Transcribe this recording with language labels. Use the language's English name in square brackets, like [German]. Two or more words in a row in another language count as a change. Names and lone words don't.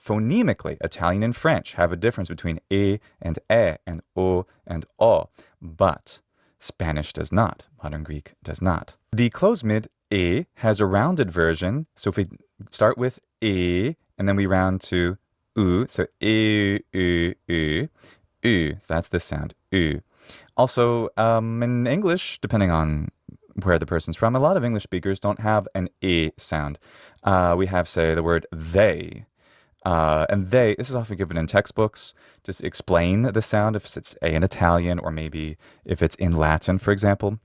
[English] Phonemically, Italian and French have a difference between e and o and o, but Spanish does not. Modern Greek does not. The closed mid e has a rounded version. So if we start with e and then we round to u, so e, u, u, u. So that's this sound, u. Also, in English, depending on where the person's from, a lot of English speakers don't have an e sound. We have, say, the word they. And this is often given in textbooks to explain the sound if it's a in Italian or maybe if it's in Latin, for example.